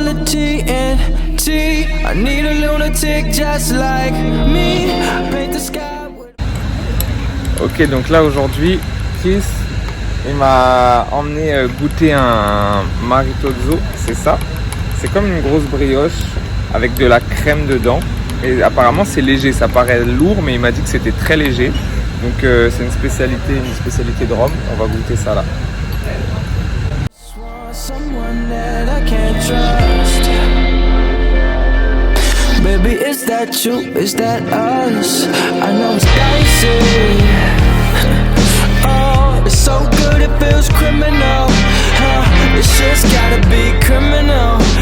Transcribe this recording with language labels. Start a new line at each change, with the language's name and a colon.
English: I need a lunatic just like me. Paint the sky with...
French: Ok, donc là aujourd'hui, Chris, il m'a emmené goûter un maritozzo, c'est ça. C'est comme une grosse brioche avec de la crème dedans. Et apparemment c'est léger, ça paraît lourd, mais il m'a dit que c'était très léger. Donc c'est une spécialité de Rome. On va goûter ça là.
English: Someone that I can't trust. Baby, is that you? Is that us? I know it's dicey. Oh, it's so good it feels criminal. It's just gotta be criminal.